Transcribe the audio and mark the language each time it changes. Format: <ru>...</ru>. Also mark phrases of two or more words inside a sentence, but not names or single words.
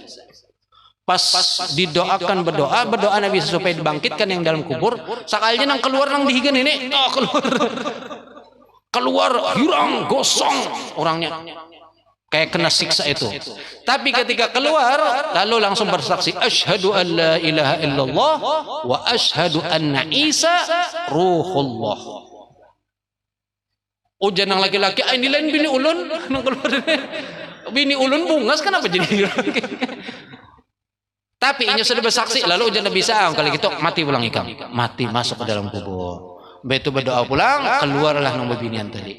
<bjn>Pas didoakan berdoa Nabi Isa supaya dibangkitkan yang dalam kubur, sekalinya nang keluar nang dihigan ini, keluar Hirang gosong orangnya. Kayak kena siksa itu. Tapi ketika keluar lalu langsung bersaksi</bjn> <ar>asyhadu an la ilaha illallah wa asyhadu anna Isa ruhullah.</ar> <bjn>Ujar nang laki-laki, ini lain bini ulun nang keluar. Bini ulun bungas kenapa jadi? Tapi ini sudah bersaksi lalu ujar Nabi Isa, kalau gitu mati pulang ikam. Mati masuk ke dalam kubur. Begitu berdoa pulang, keluarlah nang bebinian tadi.</bjn>